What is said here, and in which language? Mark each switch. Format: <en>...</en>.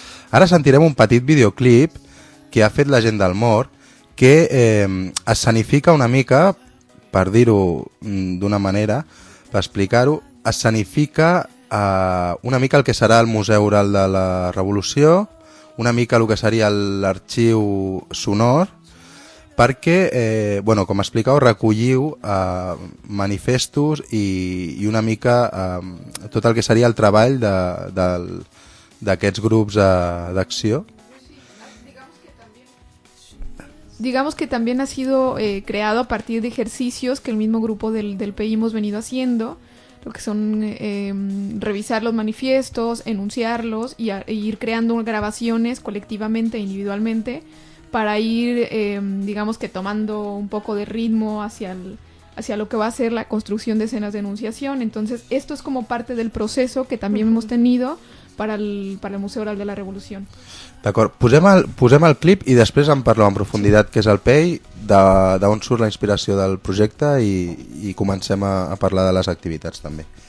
<ca>Ara sentirem un petit videoclip que ha fet la gent del Mor, que escenifica una mica, per dir-ho d'una manera, per explicar-ho, escenifica una mica el que serà el Museu Oral de la Revolució, una mica el que seria l'arxiu sonor, perquè, bueno, com explicau, recolliu manifestos i una mica tot el que seria el treball d'aquests grups d'acció.</ca> <es>Digamos que también ha sido creado a partir de ejercicios que el mismo grupo del PI hemos venido haciendo, lo que son revisar los manifiestos, enunciarlos e ir creando grabaciones colectivamente e individualmente para ir, digamos que tomando un poco de ritmo hacia lo que va a ser la construcción de escenas de enunciación. Entonces, esto es como parte del proceso que también hemos tenido para el Museu Oral de la Revolució.</es> <ca>D'acord, posem el clip i després en parlo en profunditat, que és el PEI, d'on surt la inspiració del projecte i comencem a parlar de les activitats també.</ca>